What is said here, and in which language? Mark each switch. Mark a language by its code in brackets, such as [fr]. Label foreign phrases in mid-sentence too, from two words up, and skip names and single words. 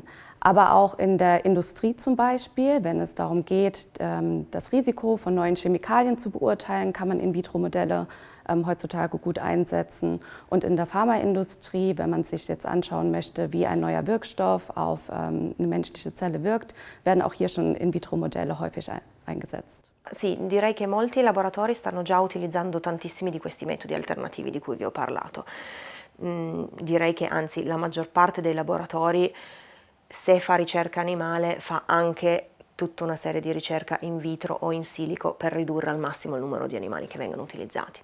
[de] Aber auch in der Industrie zum Beispiel, wenn es darum geht, das Risiko von neuen Chemikalien zu beurteilen, kann man In-vitro-Modelle heutzutage gut einsetzen. Und in der Pharmaindustrie, wenn man sich jetzt anschauen möchte, wie ein neuer Wirkstoff auf eine menschliche Zelle wirkt, werden auch hier schon In-vitro-Modelle häufig eingesetzt. [it] Sì, direi che molti laboratori stanno già utilizzando tantissimi di questi metodi alternativi di cui vi ho parlato. Direi che anzi la maggior parte dei laboratori, se fa ricerca animale, fa anche tutta una serie di ricerca in vitro o in silico per ridurre al massimo il numero di animali che vengono utilizzati.